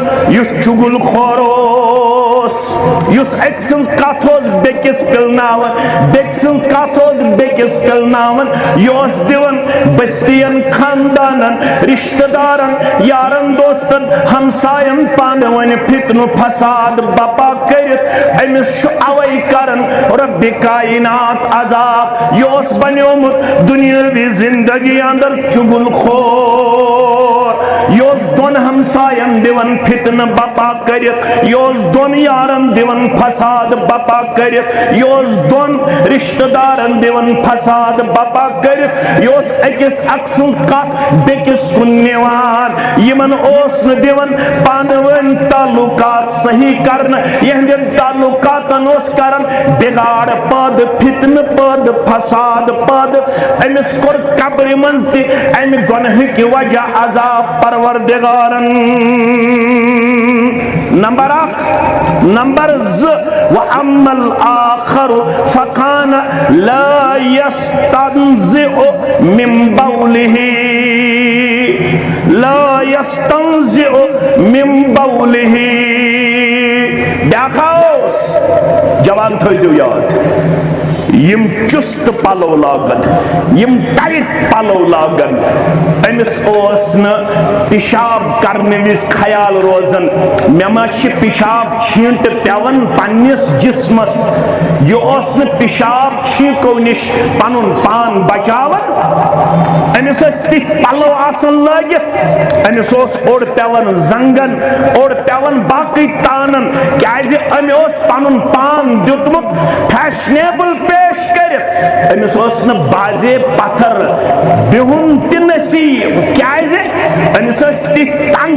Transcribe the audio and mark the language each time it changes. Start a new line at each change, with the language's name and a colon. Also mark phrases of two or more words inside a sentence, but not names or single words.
Kashmiri: یس چگل خوروس یس اکسنس کاتھوز بیکس پلناون بیکسنس کاتھوز بیکس پلناون یوس دیون بستین خاندانن رشتہ دارن یارن دوستن ہمسائن پانون فتن فساد بپا کرت امس شو اوئی کرن رب کائنات عذاب یوس بنیومت دنیاوی زندگی اندر چگل خور یوس دون ہمسائن دیون فتن بپا کرت یوس دون یارن دیون فساد بپا کرت یوس دون رشتہ دارن دیون فساد بپا کرت یوس اکس اکسن کت بیکس کن نیوان یمن اوسن دیون پانون تعلقات صحیح کرن یہندین تعلقاتن اوس کرن بگاڑ پاد فتن پاد فساد پاد امس کر قبر منزتی ام گنہ کی وجہ عذاب پروردگارن نمبر اخ نمبر ز
Arabic: وَأَمَّا الْآخَرُ فَقَانَ لَا يَسْتَنزِعُ مِن بَوْلِهِ لا يستنزع من بوله
Kashmiri: بیاخاوس جوان تھوئی جو یاد یم چست پلو لاگن یم ٹائٹ پلو لاگن امس پیشاب کرنے وز خیال روزن مے ما پیشاب چھینٹ پیون پنس جسمس یہ پیشاب چھینکو نش پن پان بچاون امس تک پلو آسن لگت امس اوڑ پیون زنگن اوڑ پیون باقی تانن کیازِ امی پن پان دیتمت فیشنیبل پیش کرت امس بازے پتھر بہن تہ نصیب کیازِ امس تک تنگ